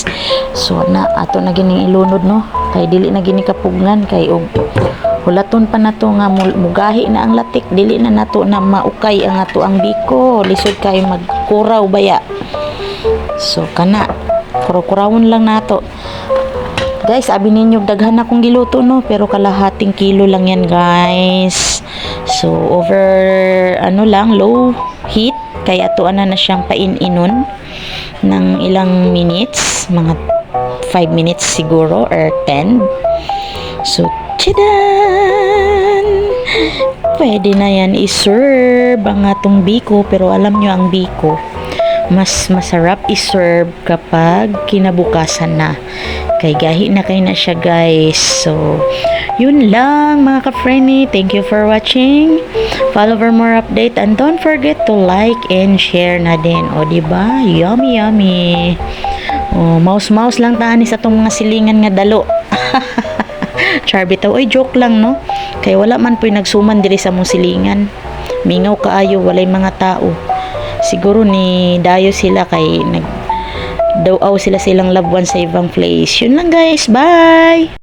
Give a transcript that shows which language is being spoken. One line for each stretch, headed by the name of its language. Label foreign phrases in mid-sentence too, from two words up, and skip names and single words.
Cebuano: So na ato na gini ilunod, no? Kay dili na gini kapugnan kay og hulaton pa nato nga mugahi na ang latik, dili na nato na maukay ang ato ang biko. Lisod kay magkuraw baya. So kana kuraw-kurawon lang nato. Guys, abi ninyo daghan akong giluto, no,
Filipino: pero kalahating kilo lang yan, guys.
Cebuano: So over lang
English: low heat
Cebuano: kaya ato na siyang paininon ng ilang minutes, mga 5 minutes siguro or 10. So tidan, pwede na yan i-serve ang atong biko.
Filipino: Pero alam nyo, ang biko mas masarap i-serve kapag kinabukasan na,
Cebuano: kay gahi na kay na siya,
Filipino: guys. So yun lang mga ka-friendly,
English: thank you for watching. Follow for more update and don't forget to like and share
Filipino: na din. O diba,
English: yummy yummy.
Cebuano: O mouse lang tani sa tong mga silingan nga dalo. Char bitaw, oy joke lang, no, kay wala man po'y nagsuman diri sa mong silingan. Mingaw kaayo, walay mga tao. Siguro ni dayo sila kay nag daw sila silang
English: loved one
Cebuano: sa ibang place.
Filipino: Yun lang, guys, bye.